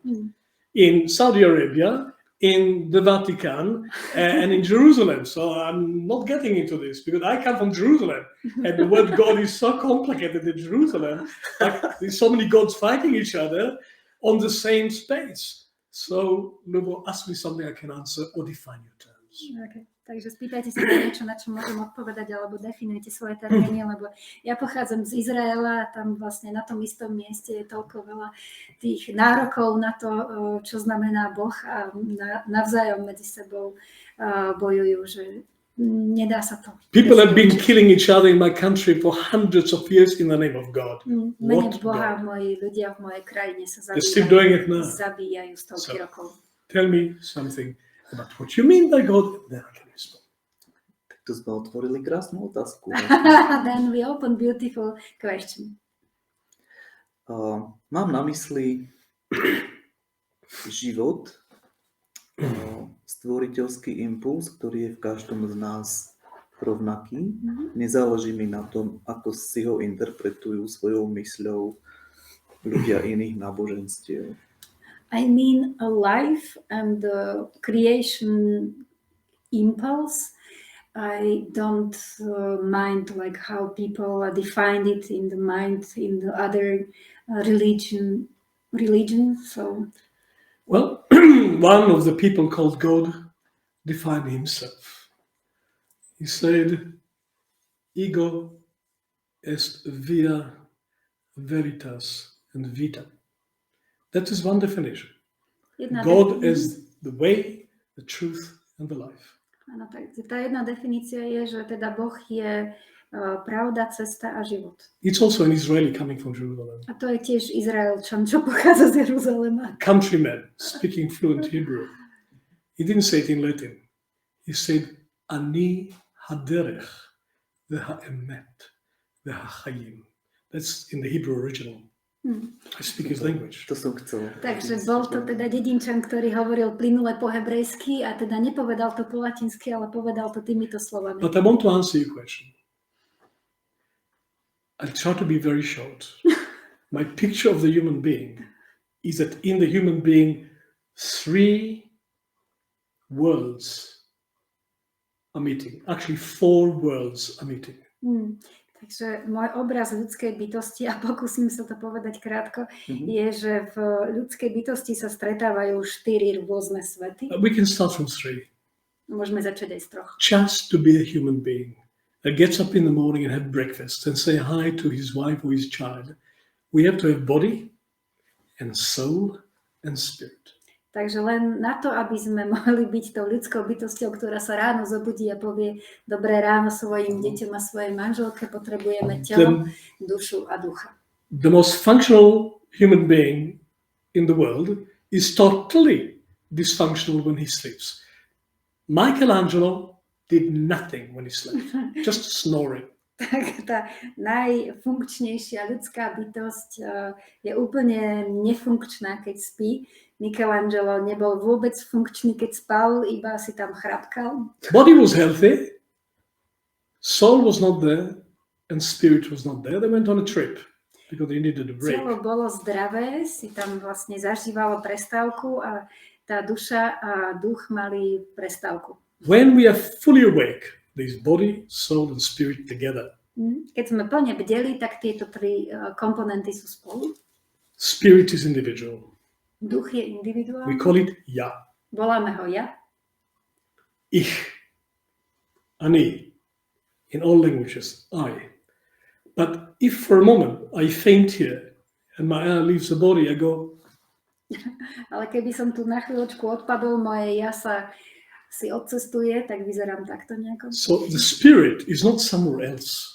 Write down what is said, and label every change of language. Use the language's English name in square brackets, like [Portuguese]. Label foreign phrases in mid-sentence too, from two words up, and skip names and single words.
[English] In Saudi Arabia, in the Vatican, and in Jerusalem. So I'm not getting into this because I come from Jerusalem and the word God is so complicated in Jerusalem. Like there's so many gods fighting each other on the same space. So Ľubo, ask me something I can answer or define your terms. Okay. [Slovak] Takže spýtajte sa niečo, na čo môžem odpovedať, alebo definujte svoje termíny, lebo ja pochádzam z Izraela a tam vlastne na tom istom mieste je toľko veľa tých nárokov na to, čo znamená Boh a navzájom medzi sebou bojujú, že nedá sa to. [English] People have been killing each other in my country for hundreds of years in the name of God. [Slovak] Mene Boha, moji ľudia v mojej krajine sa zabíjajú stovky rokov. [English] Tell me something about what you mean by God, then I can respond. [Slovak] Tak to sme otvorili krásnu otázku. [English] Then we open beautiful question. [Slovak] Mám na mysli život, stvoriteľský impuls, ktorý je v každom z nás rovnaký. Nezáleží mi na tom, ako si ho interpretujú svojou mysľou ľudia iných náboženstiev. [English] I mean a life and the creation impulse. I don't mind like how people define it in the mind, in the other religion. So, well, one of the people called God defined himself. He said, [Latin] "Ego est via veritas and vita." [English] That is one definition. God is the way, the truth, and the life. [Slovak] Áno, tak tá jedna definícia je, že teda Boh je pravda, cesta a život. [English] It's also an Israeli coming from Jerusalem. [Slovak] A to je tiež Izraelčan, čo pochádza z Jeruzalema. [English] Countryman speaking fluent Hebrew. He didn't say it in Latin. He said, [Hebrew] "אני הדרך והאמת והחיים." [English] That's in the Hebrew original. I speak his language. [Slovak] To som chcel. Takže bol to teda dedinčan, ktorý hovoril plynule po hebrejsky a teda nepovedal to po latinsky, ale povedal to týmito slovami. [English] But I want to answer your question. I'll try to be very short. My picture of the human being is that in the human being, three worlds are meeting. Actually, four worlds are meeting. [Slovak] Takže môj obraz ľudskej bytosti, a pokúsim sa to povedať krátko, je, že v ľudskej bytosti sa stretávajú 4 rôzne svety. [English] We can start from 3. [Slovak] Môžeme začať aj z 3. [English] Just to be a human being that gets up in the morning and have breakfast and say hi to his wife or his child. We have to have body and soul and spirit. [Slovak] Takže len na to, aby sme mohli byť tou ľudskou bytosťou, ktorá sa ráno zobudí a povie dobré ráno svojim deťom a svojej manželke, potrebujeme telo, dušu a ducha. [English] The most functional human being in the world is totally dysfunctional when he sleeps. Michelangelo did nothing when he slept, just snoring. [Slovak] Tak tá najfunkčnejšia ľudská bytosť je úplne nefunkčná, keď spí. Michelangelo nebol vôbec funkčný, keď spal, iba si tam chrapkal. [English] Body was healthy, soul was not there, and spirit was not there. They went on a trip because they needed a break. [Slovak] Telo bolo zdravé, si tam vlastne zažívalo prestávku a tá duša a duch mali prestávku. [English] When we are fully awake, there's body, soul, and spirit together. [Slovak] Keď sme plne bdeli, tak tieto tri komponenty sú spolu. [English] Spirit is individual. [Slovak] Duch je individuálny. [English] We call it ja. [Slovak] Voláme ho ja. [German] Ich. Ani. [English] In all languages, I. But if for a moment I faint here and my I leaves the body, I go. [Slovak] Ale keby som tu na chvíľočku odpadol, moje ja sa si odcestuje, tak vyzerám takto nejako. [English] So the spirit is not somewhere else.